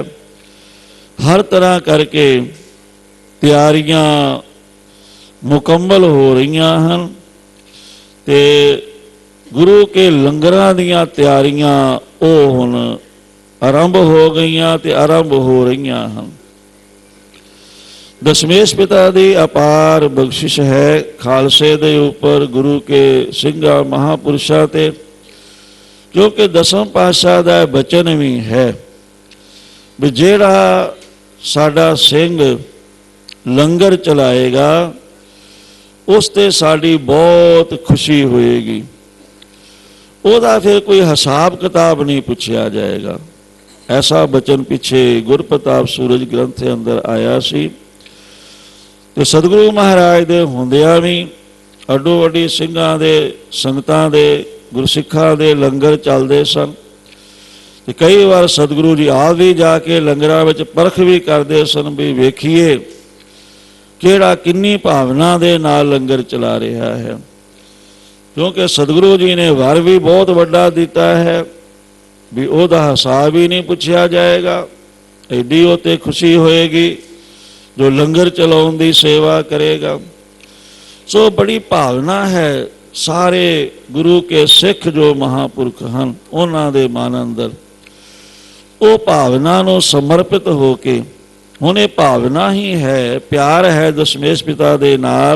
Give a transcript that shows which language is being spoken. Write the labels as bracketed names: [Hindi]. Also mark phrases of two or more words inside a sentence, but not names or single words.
[Punjabi] ਹਰ ਤਰ੍ਹਾਂ ਕਰਕੇ ਤਿਆਰੀਆਂ ਮੁਕੰਮਲ ਹੋ ਰਹੀਆਂ ਹਨ ਤੇ ਗੁਰੂ ਕੇ ਲੰਗਰਾਂ ਦੀਆਂ ਤਿਆਰੀਆਂ ਉਹ ਹੁਣ ਆਰੰਭ ਹੋ ਗਈਆਂ ਤੇ ਆਰੰਭ ਹੋ ਰਹੀਆਂ ਹਨ। ਦਸ਼ਮੇਸ਼ ਪਿਤਾ ਦੀ ਅਪਾਰ ਬਖਸ਼ਿਸ਼ ਹੈ ਖਾਲਸੇ ਦੇ ਉੱਪਰ, ਗੁਰੂ ਕੇ ਸਿੰਘਾਂ ਮਹਾਂਪੁਰਸ਼ਾਂ ਤੇ ਕਿਉਂਕਿ ਦਸਮ ਪਾਤਸ਼ਾਹ ਦਾ ਬਚਨ ਭੀ ਹੈ ਭਈ ਜਿਹੜਾ ਸਾਡਾ ਸਿੰਘ ਲੰਗਰ ਚਲਾਏਗਾ ਉਸ ਤੇ ਸਾਡੀ ਬਹੁਤ ਖੁਸ਼ੀ ਹੋਏਗੀ, ਓਦਾ ਫਿਰ ਕੋਈ ਹਿਸਾਬ ਕਿਤਾਬ ਨਹੀਂ ਪੁੱਛਾ ਜਾਏਗਾ। ਐਸਾ ਬਚਨ ਪਿੱਛੇ ਗੁਰਪ੍ਰਤਾਪ ਸੂਰਜ ਗ੍ਰੰਥ ਕੇ ਅੰਦਰ ਆਇਆ ਸੀ। ਤੇ ਸਤਿਗੁਰੂ ਮਹਾਰਾਜ ਦੇ ਹੁੰਦਿਆਂ ਭੀ ਅੱਡੋ ਅੱਡੀ ਸਿੰਘਾਂ ਦੇ ਸੰਗਤਾਂ ਦੇ ਗੁਰਸਿੱਖਾਂ ਦੇ ਲੰਗਰ ਚੱਲਦੇ ਸਨ। ਤੇ ਕਈ ਬਾਰ ਸਤਿਗੁਰੂ ਜੀ ਆਪ ਭੀ ਜਾ ਕੇ ਲੰਗਰਾਂ ਵਿੱਚ ਪਰਖ ਭੀ ਕਰਦੇ ਸਨ ਭਈ ਵੇਖੀਏ ਕਿਹੜਾ ਕਿੰਨੀ ਭਾਵਨਾ ਦੇ ਨਾਲ ਲੰਗਰ ਚਲਾ ਰਿਹਾ ਹੈ, ਕਿਉਂਕਿ ਸਤਿਗੁਰੂ ਜੀ ਨੇ ਵਰ ਭੀ ਬਹੁਤ ਵੱਡਾ ਦਿੱਤਾ ਹੈ ਭਈ ਓਦਾ ਹਿਸਾਬ ਹੀ ਨਹੀਂ ਪੁੱਛਾ ਜਾਏਗਾ। ਏਡੀ ਓਤੇ ਖੁਸ਼ੀ ਹੋਏਗੀ ਜੋ ਲੰਗਰ ਚਲਾਉਣ ਦੀ ਸੇਵਾ ਕਰੇਗਾ। ਸੋ ਬੜੀ ਭਾਵਨਾ ਹੈ ਸਾਰੇ ਗੁਰੂ ਕੇ ਸਿੱਖ ਜੋ ਮਹਾਂਪੁਰਖ ਹੈਂ ਉਨ੍ਹਾਂ ਦੇ ਮਨ ਅੰਦਰ ਵੋ ਭਾਵਨਾ ਨੂੰ ਸਮਰਪਿਤ ਹੋ ਕੇ, ਹੁਣ ਯੇ ਭਾਵਨਾ ਹੀ ਹੈ, ਪਿਆਰ ਹੈ ਦਸ਼ਮੇਸ਼ ਪਿਤਾ ਦੇ ਨਾਲ।